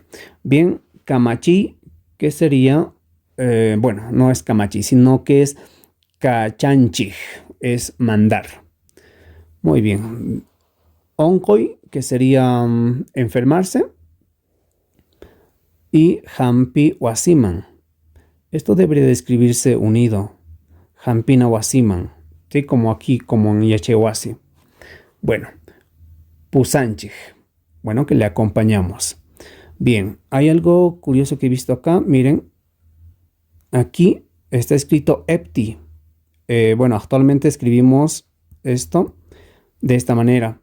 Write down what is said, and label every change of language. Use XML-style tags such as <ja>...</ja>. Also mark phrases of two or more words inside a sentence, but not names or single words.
<es>Bien, kamachi, que sería, bueno, no es kamachi, sino que es kachanchij, es mandar. Muy bien. Onkoi, que sería enfermarse.</es> <qu>Y hampi wasiman.</qu> <es>Esto debería de escribirse unido.</es> <qu>Hampina wasiman.</qu> <es>¿Sí? Como aquí, como en Yachaiwasi. Bueno, pusanchij. Bueno, que le acompañamos. Bien, hay algo curioso que he visto acá. Miren, aquí está escrito epti. Bueno, actualmente escribimos esto de esta manera.</es>